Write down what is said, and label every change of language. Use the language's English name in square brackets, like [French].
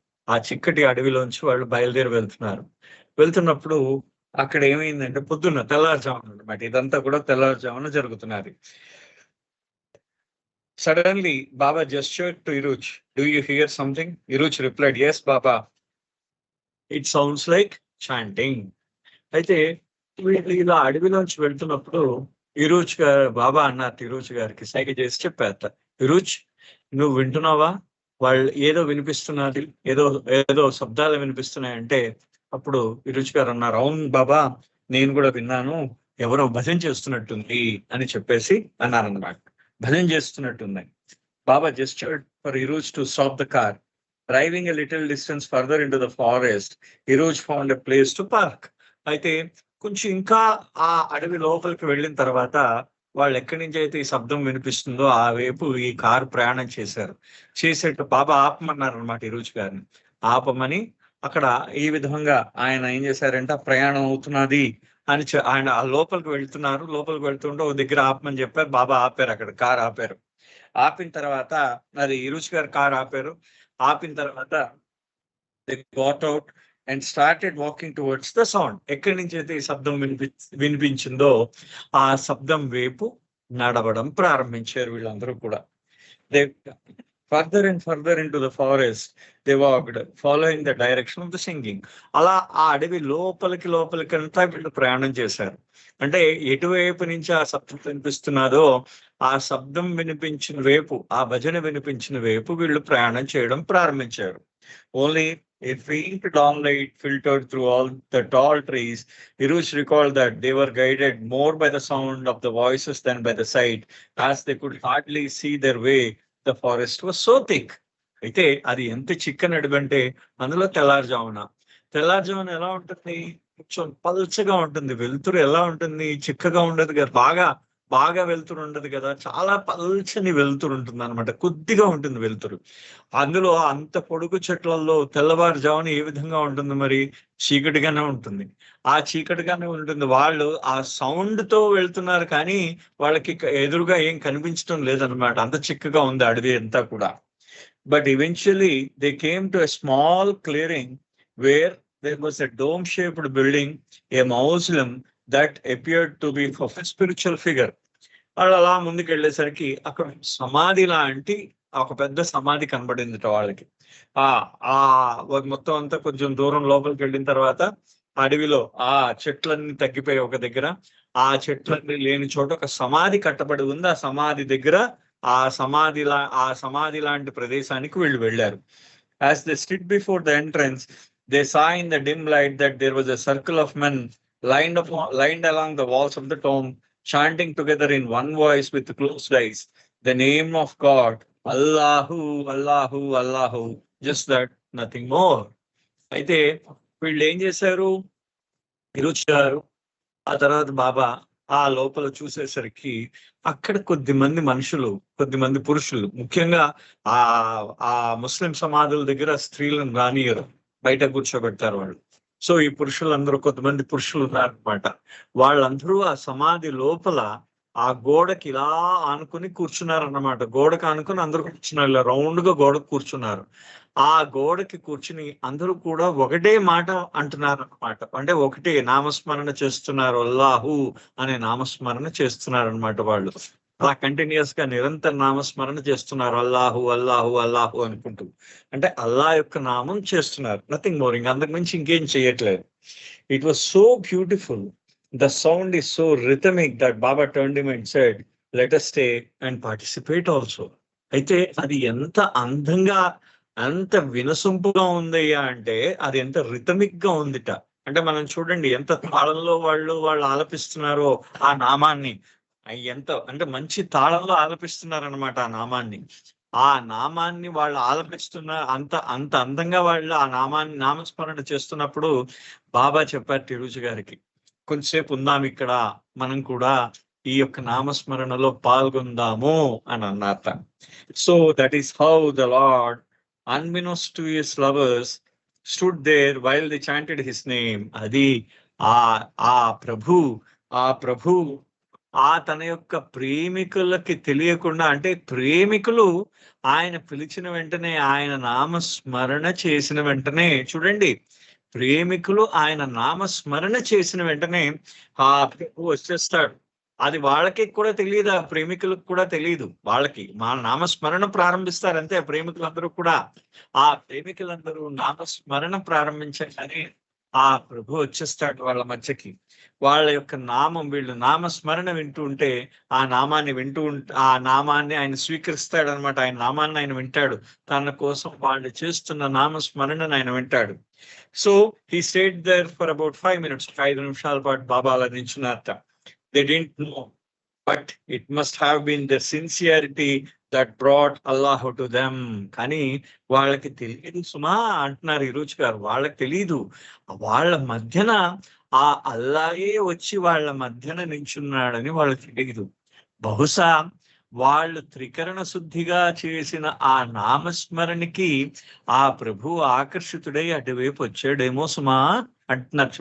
[Telugu] ఆ చిక్కటి అడవిలోంచి వాళ్ళు బయలుదేరి వెళ్తున్నప్పుడు అక్కడ ఏమైందంటే పొద్దున్న తెల్లారుజామున అనమాట, ఇదంతా కూడా తెల్లారుజామున జరుగుతున్నది. [English] Suddenly, Baba gestured to Iruch. Do you hear something? Iruch replied, yes, Baba. It sounds like chanting. [Telugu] అయితే వీళ్ళు ఇలా అడవిలోంచి వెళ్తున్నప్పుడు ఇరుచ్ గారు బాబా అన్నారు ఇరుచ్ గారికి సైగ చేసి చెప్పారట, ఇరుచ్ నువ్వు వింటున్నావా? వాళ్ళు ఏదో వినిపిస్తున్నది, ఏదో ఏదో శబ్దాలు వినిపిస్తున్నాయంటే అప్పుడు ఇరుచ్ గారు అన్నారు, అవును బాబా నేను కూడా విన్నాను, ఎవరో భజన చేస్తున్నట్టుంది అని చెప్పేసి అన్నారన్నమాట. భజన చేస్తున్నట్టుంది. [English] Baba gestured for Iruch to stop the car. Driving a little distance further into the forest, Iruch found a place to park. [Telugu] అయితే కొంచెం ఇంకా ఆ అడవి లోపలికి వెళ్ళిన తర్వాత వాళ్ళు ఎక్కడి నుంచి అయితే ఈ శబ్దం వినిపిస్తుందో ఆ వైపు ఈ కారు ప్రయాణం చేసేట్టు బాబా ఆపమన్నారు అనమాట ఇరుచ్ గారిని. ఆపమని అక్కడ ఈ విధంగా ఆయన ఏం చేశారంటే ఆ ప్రయాణం అవుతున్నది అని ఆయన ఆ లోపలికి వెళ్తుంటే ఒక దగ్గర ఆపమని చెప్పారు. బాబా ఆపారు, అక్కడ కారు ఆపారు. ఆపిన తర్వాత అది ఇరుచ్ గారు కారు ఆపారు. ఆపిన తర్వాత [English] They got out and started walking towards the sound. [Telugu] ఎక్కడి నుంచి అయితే ఈ శబ్దం వినిపించిందో ఆ శబ్దం వైపు నడవడం ప్రారంభించారు వీళ్ళందరూ కూడా. [English] They further and further into the forest they walked following the direction of the singing. [Telugu] అలా ఆ అడవి లోపలికి అంతా వీళ్ళు ప్రయాణం చేశారు. అంటే ఎటువైపు నుంచి ఆ శబ్దం వినిపిస్తున్నదో ఆ శబ్దం వినిపించిన వైపు, ఆ భజన వినిపించిన వైపు వీళ్ళు ప్రయాణం చేయడం ప్రారంభించారు. [English] Only a faint dawn light filtered through all the tall trees. Iruch recalled that they were guided more by the sound of the voices than by the sight, as they could hardly see their way. The forest was so thick. [Telugu] అయితే అది ఎంత చిక్కని అడవి అంటే అందులో తెల్లారుజామున ఎలా ఉంటుంది, కొంచెం పల్చగా ఉంటుంది. వెలుతురు ఎలా ఉంటుంది, చిక్కగా ఉండదు కదా, బాగా వెలుతురు ఉండదు కదా, చాలా పల్చని వెలుతురు ఉంటుంది అనమాట, కొద్దిగా ఉంటుంది వెలుతురు. అందులో అంత పొడుగు చెట్లలో తెల్లవారుజామున ఏ విధంగా ఉంటుంది మరి, చీకటిగానే ఉంటుంది. ఆ చీకటిగానే ఉంటుంది. వాళ్ళు ఆ సౌండ్ తో వెళ్తున్నారు కానీ వాళ్ళకి ఎదురుగా ఏం కనిపించడం లేదనమాట, అంత చిక్కగా ఉంది అడవి అంతా కూడా. [English] But eventually they came to a small clearing where there was a dome-shaped building, a mausoleum that appeared to be of a spiritual figure. [Telugu] వాళ్ళు అలా ముందుకు వెళ్ళేసరికి అక్కడ సమాధి లాంటి ఒక పెద్ద సమాధి కనబడింది వాళ్ళకి. ఆ మొత్తం అంతా కొంచెం దూరం లోపలికి వెళ్ళిన తర్వాత అడవిలో ఆ చెట్లన్నీ తగ్గిపోయి ఒక దగ్గర, ఆ చెట్లన్నీ లేని చోట ఒక సమాధి కట్టబడి ఉంది. ఆ సమాధి దగ్గర ఆ సమాధి లాంటి ప్రదేశానికి వీళ్ళు వెళ్ళారు. [English] As they stood before the entrance, they saw in the dim light that there was a circle of men lined along the walls of the tomb, chanting together in one voice with closed eyes, the name of God, Allahu, Allahu, Allahu, just that, nothing more. [Telugu] అయితే వీళ్ళు ఏం చేశారు, ఇరుచ్ గారు ఆ తర్వాత బాబా ఆ లోపల చూసేసరికి అక్కడ కొద్దిమంది పురుషులు, ముఖ్యంగా ఆ ముస్లిం సమాధుల దగ్గర స్త్రీలను రానియరు, బయట కూర్చోబెడతారు వాళ్ళు. సో ఈ పురుషులందరూ కొంతమంది పురుషులు ఉన్నారనమాట. వాళ్ళందరూ ఆ సమాధి లోపల ఆ గోడకి ఇలా ఆనుకుని కూర్చున్నారన్నమాట. గోడకు ఆనుకుని అందరూ కూర్చున్నారు, ఇలా రౌండ్ గా గోడకు కూర్చున్నారు. ఆ గోడకి కూర్చుని అందరూ కూడా ఒకటే మాట అంటున్నారు అనమాట. అంటే ఒకటే నామస్మరణ చేస్తున్నారు, అల్లాహు అనే నామస్మరణ చేస్తున్నారు అనమాట. వాళ్ళు అలా కంటిన్యూస్ గా నిరంతర నామస్మరణ చేస్తున్నారు, అల్లాహు అల్లాహు అల్లాహు అనుకుంటూ. అంటే అల్లా యొక్క నామం చేస్తున్నారు, [English] Nothing more. [Telugu] ఇంకా అంతకు మించి ఇంకేం చేయట్లేదు. [English] It was so beautiful. The sound is so rhythmic that Baba turned him and said, let us stay and participate also. [Telugu] అయితే అది ఎంత అందంగా, అంత వినసొంపుగా ఉందయ్యా అంటే అది ఎంత రిథమిక్ గా ఉందిట. అంటే మనం చూడండి ఎంత తాళంలో వాళ్ళు ఆలపిస్తున్నారో ఆ నామాన్ని, ఎంత అంటే మంచి తాళంలో ఆలపిస్తున్నారనమాట ఆ నామాన్ని వాళ్ళు ఆలపిస్తున్న అంత అందంగా వాళ్ళు ఆ నామస్మరణ చేస్తున్నప్పుడు బాబా చెప్పారు తిరుచు గారికి, కొంచెంసేపు ఉందాం ఇక్కడ, మనం కూడా ఈ యొక్క నామస్మరణలో పాల్గొందాము అని అన్నారట. [English] So that is how the lord, unbeknownst to his lovers, stood there while they chanted his name. [Telugu] అది ఆ ప్రభు తన యొక్క ప్రేమికులకి తెలియకుండా, అంటే ప్రేమికులు ఆయన పిలిచిన వెంటనే, ఆయన నామస్మరణ చేసిన వెంటనే, చూడండి, ప్రేమికులు ఆయన నామస్మరణ చేసిన వెంటనే ఆ ప్రభు వచ్చేస్తాడు. అది వాళ్ళకి కూడా తెలియదు, ఆ ప్రేమికులకు కూడా తెలియదు. వాళ్ళకి మా నామస్మరణ ప్రారంభిస్తారు అంతే. ప్రేమికులందరూ కూడా, ఆ ప్రేమికులందరూ నామస్మరణ ప్రారంభించగానే ఆ ప్రభు వచ్చేస్తాడు వాళ్ళ మధ్యకి. వాళ్ళ యొక్క నామం, వీళ్ళు నామస్మరణ వింటూ ఉంటే ఆ నామాన్ని ఆ నామాన్ని ఆయన స్వీకరిస్తాడు అనమాట. ఆయన నామాన్ని ఆయన వింటాడు. తన కోసం వాళ్ళు చేస్తున్న నామస్మరణను ఆయన వింటాడు. [English] So he stayed there for about 5 minutes. [Telugu] 5 నిమిషాల పాటు బాబా అలా నిల్చున్నారట. [English] They didn't know, but it must have been the sincerity that brought Allah to them. [Telugu] కానీ వాళ్ళకి తెలియదు సుమా అంటున్నారు ఈరోజు గారు. వాళ్ళకి తెలియదు, వాళ్ళ మధ్యన ఆ అల్లాయే వచ్చి వాళ్ళ మధ్యన నించున్నాడని వాళ్ళకి తెలియదు. బహుశా వాళ్ళు త్రికరణ శుద్ధిగా చేసిన ఆ నామస్మరణకి ఆ ప్రభు ఆకర్షితుడై అటువైపు వచ్చాడేమో సుమా అంటున్నారు.